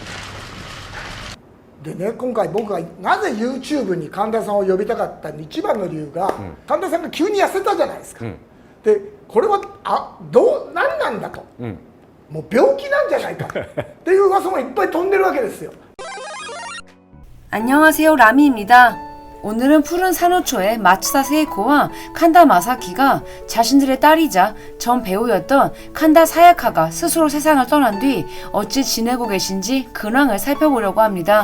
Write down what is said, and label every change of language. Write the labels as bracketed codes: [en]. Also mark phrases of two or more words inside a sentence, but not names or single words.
[ja] でね、今回僕がなぜ YouTube に神田さんを呼びたかった一番の理由が、神田さんが急に痩せたじゃないですか、でこれは何なんだと、もう病気なんじゃないかっていう噂もいっぱい飛んでるわけですよ。 [ko] 안녕하세요, 라미입니다. 오늘은 푸른 산호초의 마츠다 세이코와 칸다 마사키가 자신들의 딸이자 전 배우였던 칸다 사야카가 스스로 세상을 떠난 뒤 어찌 지내고 계신지 근황을 살펴보려고 합니다.